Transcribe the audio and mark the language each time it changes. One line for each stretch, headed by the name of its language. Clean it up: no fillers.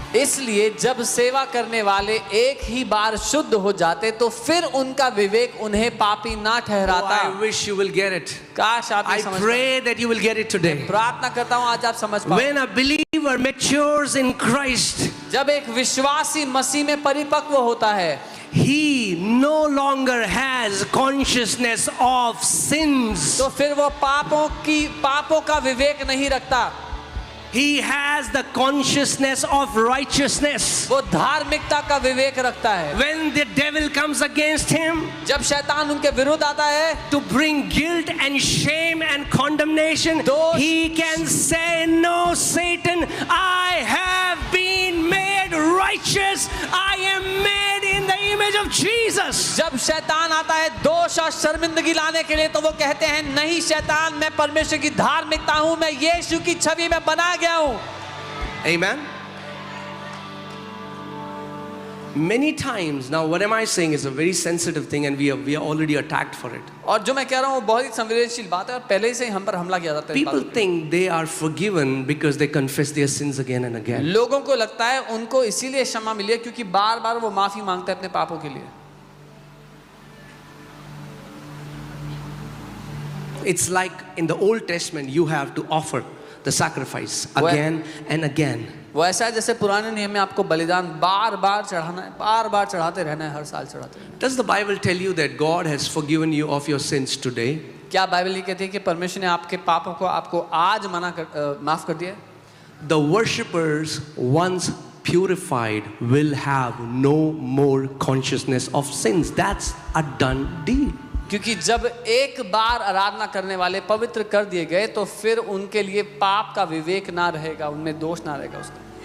Hindi: इसलिए जब सेवा करने वाले एक ही बार शुद्ध हो जाते तो फिर उनका विवेक उन्हें पापी ना Oh, ठहराता।
English: I wish you will get it.
Hindi: काश आप
English: I
Hindi: ये समझ पाएं।
English: pray that you will get it today.
Hindi: प्रार्थना करता हूँ आज आप समझ पाओ।
English: When a believer matures in Christ,
Hindi: जब एक विश्वासी मसीह में परिपक्व होता है,
English: he no longer has consciousness of sins.
Hindi: तो फिर वो पापों का विवेक नहीं रखता।
English: He has the consciousness of righteousness.
Hindi: वो धार्मिकता का विवेक रखता है।
English: When the devil comes against him
Hindi: जब शैतान उनके विरुद्ध आता है
English: to bring guilt and shame and condemnation,
Hindi: दोष-
English: he can say, no, Satan, I have been made righteous. I am made in the image of Jesus.
Hindi: जब शैतान आता है दोष और शर्मिंदगी लाने के लिए, तो वो कहते हैं नहीं शैतान, मैं परमेश्वर की धार्मिकता हूं, मैं यीशु की छवि में बनाया गया हूं।
English: Amen. Many times, now what am I saying is a very sensitive thing and we are already attacked for it.
Hindi: और जो मैं कह रहा हूं वो बहुत ही संवेदनशील बात है और पहले से ही हम पर हमला किया जाता है। इस
English: People
Hindi: बात पे।
English: think they are forgiven because they confess their sins again and again.
Hindi: लोगों को लगता है उनको इसीलिए क्षमा मिली है क्योंकि बार बार वो माफी मांगते हैं अपने पापों के लिए।
English: It's like in the Old Testament you have to offer the sacrifice again and again.
Hindi: वो ऐसा है जैसे पुराने नियम में आपको बलिदान बार बार चढ़ाना है, बार बार चढ़ाते रहना है, हर साल चढ़ाते रहना है।
English: Does the Bible tell you that God has forgiven you of your sins today?
Hindi: क्या बाइबल ये कहती है कि परमेश्वर ने आपके पापों को आपको आज माफ कर दिया है?
English: The worshippers once purified will have no more consciousness of sins. That's a done deal.
Hindi: क्योंकि जब एक बार आराधना करने वाले पवित्र कर दिए गए तो फिर उनके लिए पाप का विवेक ना रहेगा, उनमें दोष ना रहेगा उसका।